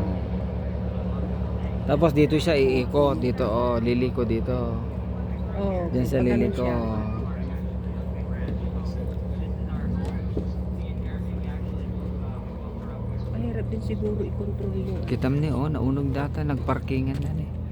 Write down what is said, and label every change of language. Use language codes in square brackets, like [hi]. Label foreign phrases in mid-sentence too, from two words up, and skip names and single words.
[tl] Tapos dito siya iikot. Dito, liliko dito. Diyan sa liliko. Mahirap din siguro i-control yun. [ilo] Kitam ni naunog data. Nagparkingan na ni.